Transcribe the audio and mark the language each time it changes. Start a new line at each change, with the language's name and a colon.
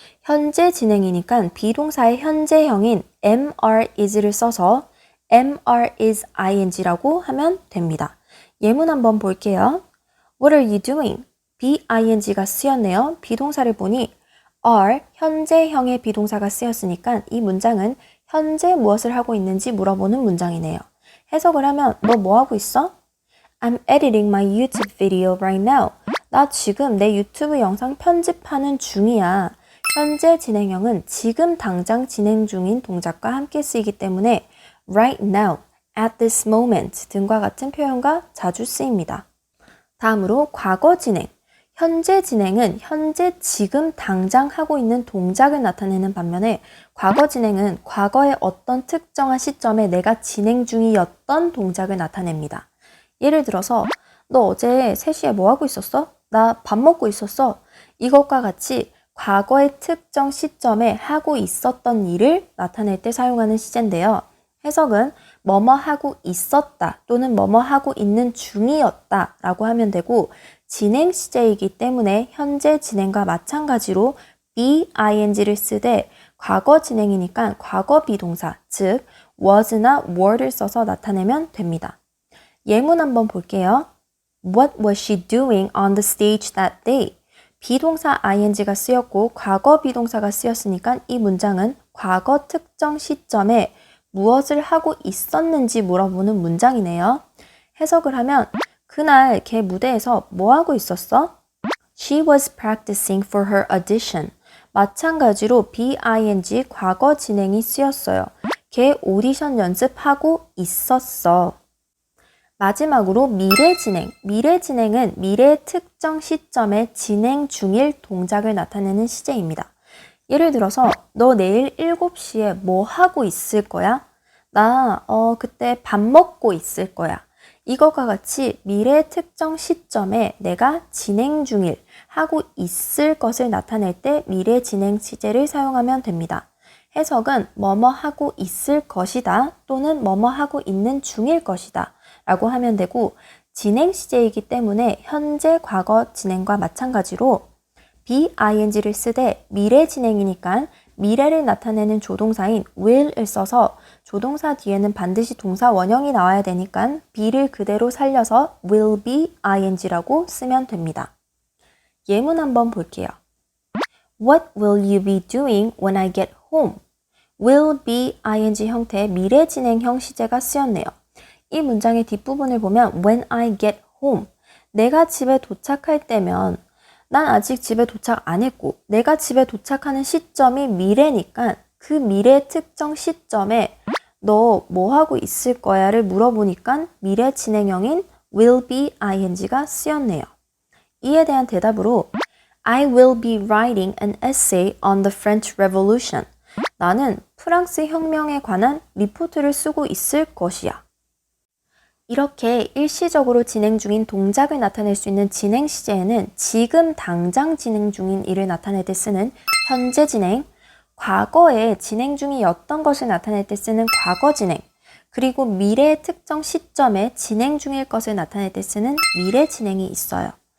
Korean: 현재 진행이니까 비동사의 현재형인 am, is를 써서 am, is, ing라고 하면 됩니다. 예문 한번 볼게요.
English: What are you doing?
Korean: be-ing가 쓰였네요. 비동사를 보니 are, 현재형의 비동사가 쓰였으니까 이 문장은 현재 무엇을 하고 있는지 물어보는 문장이네요. 해석을 하면 너 뭐 하고 있어?
English: I'm editing my YouTube video right now.
Korean: 나 지금 내 유튜브 영상 편집하는 중이야. 현재 진행형은 지금 당장 진행 중인 동작과 함께 쓰이기 때문에 right now, at this moment 등과 같은 표현과 자주 쓰입니다. 다음으로 과거 진행. 현재 진행은 현재 지금 당장 하고 있는 동작을 나타내는 반면에 과거 진행은 과거의 어떤 특정한 시점에 내가 진행 중이었던 동작을 나타냅니다. 예를 들어서 너 어제 3시에 뭐 하고 있었어? 나 밥 먹고 있었어. 이것과 같이 과거의 특정 시점에 하고 있었던 일을 나타낼 때 사용하는 시제인데요. 해석은 뭐뭐 하고 있었다 또는 뭐뭐 하고 있는 중이었다 라고 하면 되고 진행 시제이기 때문에 현재 진행과 마찬가지로 be-ing를 쓰되 과거 진행이니까 과거 비동사 즉 was나 were를 써서 나타내면 됩니다. 예문 한번 볼게요.
English: What was she doing on the stage that day?
Korean: 비동사 ing가 쓰였고 과거 비동사가 쓰였으니까 이 문장은 과거 특정 시점에 무엇을 하고 있었는지 물어보는 문장이네요. 해석을 하면 그날 걔 무대에서 뭐 하고 있었어?
English: She was practicing for her audition.
Korean: 마찬가지로 be-ing 과거 진행이 쓰였어요. 걔 오디션 연습하고 있었어. 마지막으로 미래 진행. 미래 진행은 미래의 특정 시점에 진행 중일 동작을 나타내는 시제입니다. 예를 들어서 너 내일 7시에 뭐 하고 있을 거야? 나 그때 밥 먹고 있을 거야. 이것과 같이 미래의 특정 시점에 내가 진행 중일, 하고 있을 것을 나타낼 때 미래 진행 시제를 사용하면 됩니다. 해석은 뭐뭐 하고 있을 것이다 또는 뭐뭐 하고 있는 중일 것이다 라고 하면 되고 진행 시제이기 때문에 현재 과거 진행과 마찬가지로 be-ing를 쓰되 미래 진행이니까 미래를 나타내는 조동사인 will을 써서 조동사 뒤에는 반드시 동사 원형이 나와야 되니까 be를 그대로 살려서 will be ing라고 쓰면 됩니다. 예문 한번 볼게요.
English: What will you be doing when I get home?
Korean: will be ing 형태의 미래 진행형 시제가 쓰였네요. 이 문장의 뒷부분을 보면
English: when I get home,
Korean: 내가 집에 도착할 때면 난 아직 집에 도착 안 했고 내가 집에 도착하는 시점이 미래니까 그 미래 특정 시점에 너 뭐 하고 있을 거야를 물어보니까 미래 진행형인 will be ing가 쓰였네요. 이에 대한 대답으로
English: I will be writing an essay on the French Revolution.
Korean: 나는 프랑스 혁명에 관한 리포트를 쓰고 있을 것이야. 이렇게 일시적으로 진행 중인 동작을 나타낼 수 있는 진행 시제에는 지금 당장 진행 중인 일을 나타낼 때 쓰는 현재 진행, 과거에 진행 중이었던 것을 나타낼 때 쓰는 과거 진행, 그리고 미래의 특정 시점에 진행 중일 것을 나타낼 때 쓰는 미래 진행이 있어요.